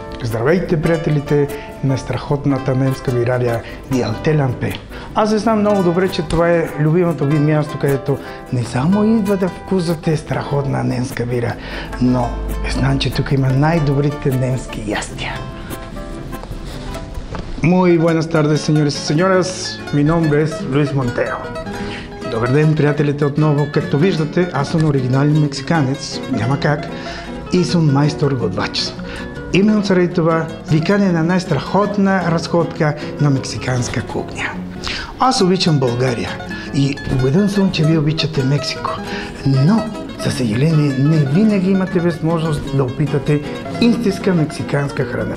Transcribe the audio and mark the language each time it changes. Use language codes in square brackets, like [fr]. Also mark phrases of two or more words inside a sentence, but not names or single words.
[bg] Здравейте, приятелите на страхотната немска бирария Die Alte Lampe. Аз знам много добре, че това е любимото ви място, където не само идва да вкусвате страхотна немска бира, но знам, че тук има най-добрите немски ястия. [es] Muy buenas tardes, señores y señoras. Mi nombre es Luis Montero. [bg] Добър ден, приятелите, отново. Както виждате, аз съм оригинален мексиканец, няма как, и съм майстор-готвач. Именно заради това викане на най-страхотна разходка на мексиканска кухня. Аз обичам България и убеден съм, че вие обичате Мексико, но за съжаление не винаги имате възможност да опитате истинска мексиканска храна.